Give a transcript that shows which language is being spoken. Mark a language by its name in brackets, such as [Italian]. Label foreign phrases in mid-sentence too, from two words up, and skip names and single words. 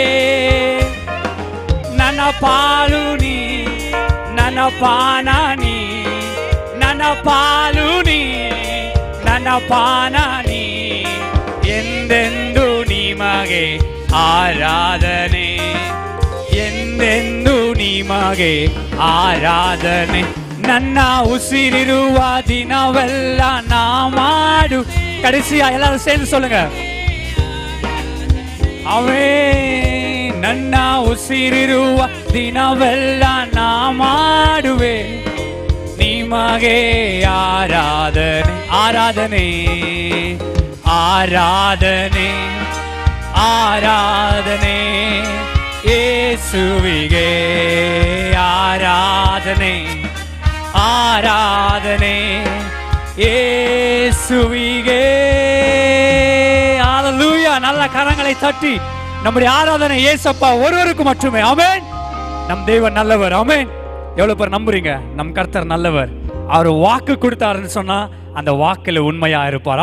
[Kannada] ನನ್ನ ಪಾಲು ನೀ, ನನ್ನ ಪಾನ ನೀ, ನನ್ನ ಪಾಲು ನೀ, ನನ್ನ ಪಾನ ನೀ. ಎಂದೆಂದು ನಿಮಗೆ ಆರಾಧನೆ, ಎಂದೆಂದು ನಿಮಗೆ ಆರಾಧನೆ. ನನ್ನ ಉಸಿರಿರುವ ದಿನವೆಲ್ಲ ನಾ ಮಾಡು. [Tamil] கடைசியா எல்லாரும் சேர்ந்து சொல்லுங்க. [Kannada] ಅವೇ ನನ್ನ ಉಸಿರಿರುವ ದಿನವೆಲ್ಲ ನಾ ಮಾಡುವೆ ನಿಮಗೆ ಆರಾಧನೆ. ಆರಾಧನೆ ಆರಾಧನೆ ಆರಾಧನೆ ಯೇಸುವಿಗೆ ಆರಾಧನೆ ಆರಾಧನೆ இயேசுவிகே. [Tamil] ஹalleluya. நல்ல கரங்களை தட்டி நம்முடைய ஆராதனை இயேசப்பா ஒருவருக்கு மட்டுமே. ஆமென். நம் தேவன் நல்லவர். ஆமென். எவ்வளவு பேர் நம்புறீங்க நம் கர்த்தர் நல்லவர்? அவர் வாக்கு கொடுத்தாருன்னு சொன்னா அந்த வாக்குல உண்மையா இருப்பார்.